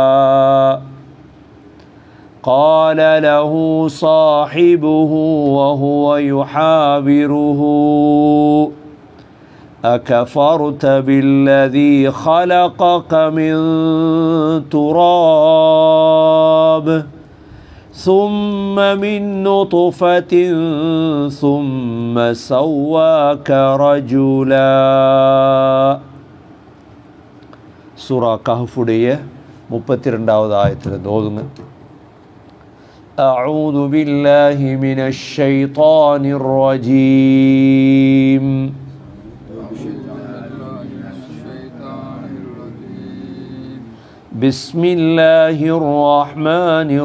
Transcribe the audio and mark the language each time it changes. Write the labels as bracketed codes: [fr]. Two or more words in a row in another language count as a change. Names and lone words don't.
[ar] قال له صاحبه وهو يحاوره أكفرت بالذي خلقك من تراب ثم من نطفة ثم سواك رجلا سورة كهفுடைய [ta] 32வது ஆயத்திலிருந்து ஓதுங்க [ar] أعوذ بالله من الشيطان الرجيم بسم الله الرحمن